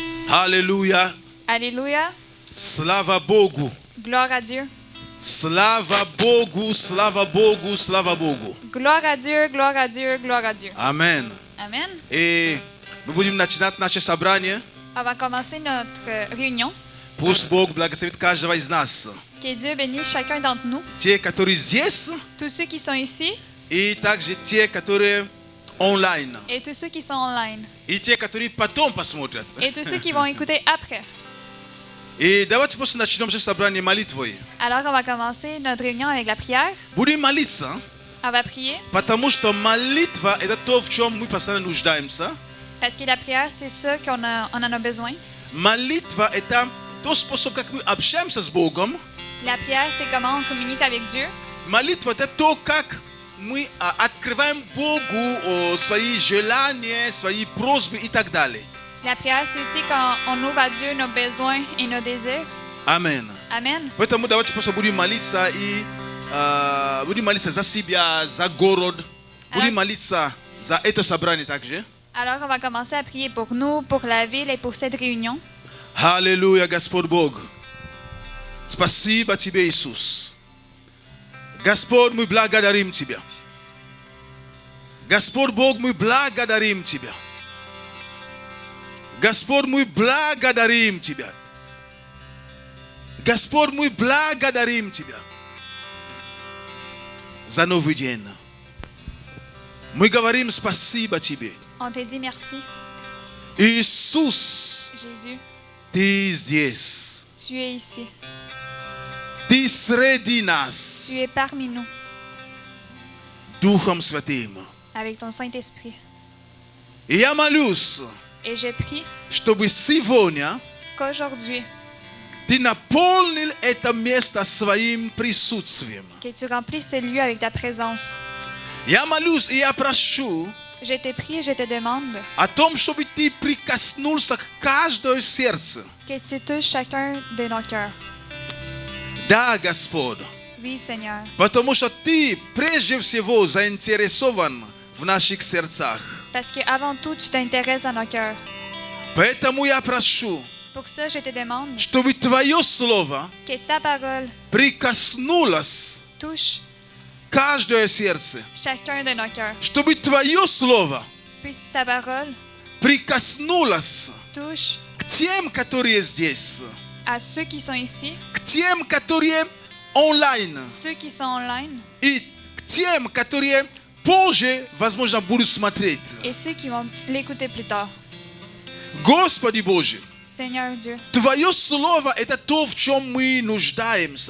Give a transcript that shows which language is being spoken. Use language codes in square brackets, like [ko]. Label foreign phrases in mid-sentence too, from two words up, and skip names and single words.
[fr] Alléluia. Alléluia. [ru] Слава Богу. [fr] Gloire à Dieu. [ru] Слава Богу, Слава Богу, Слава Богу. [fr] Gloire à Dieu, gloire à Dieu, gloire à Dieu. Amen. Amen. [ru] И мы будем начинать наше собрание. [fr] On va commencer notre réunion. [ru] Пусть Бог благословит каждого из нас. [fr] Que Dieu bénisse chacun d'entre nous. [ru] Те, которые здесь, [fr] Tous ceux qui sont ici [ru] и также те, которые онлайн. [fr] et tous ceux qui sont online. [ru] И те, которые потом посмотрят. [fr] Et tous ceux qui vont écouter après. [ru] И давайте просто начнем наше собрание молитвой. [fr] Alors on va commencer notre réunion avec la prière. [ru] Будем молиться, [fr] On va prier [ru] потому что молитва – это то, в чем мы постоянно нуждаемся. [fr] parce que la prière, c'est ça qu'on en a besoin. [ru] Молитва – это тот способ, как мы общаемся с Богом. [fr] La prière, c'est comment on communique avec Dieu. [ru] Молитва – это то, как мы открываем Богу свои желания, свои просьбы и так далее. [fr] La prière, c'est aussi quand on ouvre à Dieu nos besoins et nos désirs. Amen. Amen. [ru] Поэтому давайте просто будем молиться и будем молиться за себя, за город, будем молиться за это собрание также. [fr] Alors, on va commencer à prier pour nous, pour la ville et pour cette réunion. [ru] Аллилуйя, Господь Бог. Спасибо Тебе, Иисус. Господь, мы благодарим Тебя. Господь Бог, мы благодарим Тебя. Господь, мы благодарим Тебя. Господь, мы благодарим Тебя за новый день. Мы говорим спасибо Тебе. [fr] On te dit merci, [ru] Иисус, [fr] Jésus. [ru] Ты здесь. [fr] Tu es ici. [ru] Ты среди нас. [fr] Tu es parmi nous [ru] Духом Святым. [fr] avec ton Saint-Esprit. [ru] И я молюсь, [fr] Et je prie [ru] чтобы сегодня [fr] qu'aujourd'hui, [ru] Ты наполнил это место своим присутствием. [fr] que tu remplisses ce lieu avec ta présence. [ru] Я молюсь и я прошу [fr] Je te prie et je te demande [ru] о том, чтобы Ты прикоснулся к каждому сердцу. [fr] que tu touches chacun de nos cœurs. [ru] Да, Господь, [fr] Oui, Seigneur. [ru] потому что Ты прежде всего заинтересован в наших сердцах. [fr] Parce qu'avant tout, tu t'intéresses à nos cœurs. [ru] Поэтому я прошу, [fr] Pour ça, je te demande [ru] чтобы Твое Слово [fr] que ta parole [ru] прикоснулось [fr] touche [ru] к каждому сердцу. [fr] chacun de nos cœurs. [ru] Чтобы Твое Слово [fr] Puisse ta parole [ru] прикоснулось [fr] touche [ru] к тем, которые здесь, [fr] à ceux qui sont ici, [ru] к тем, которые онлайн, [fr] ceux qui sont online [ru] и к тем, которые позже, возможно, будут смотреть. [fr] et ceux qui vont l'écouter plus tard. [ru] Господи Божий, [fr] Seigneur Dieu, [ru] Твое Слово – это то, в чем мы нуждаемся.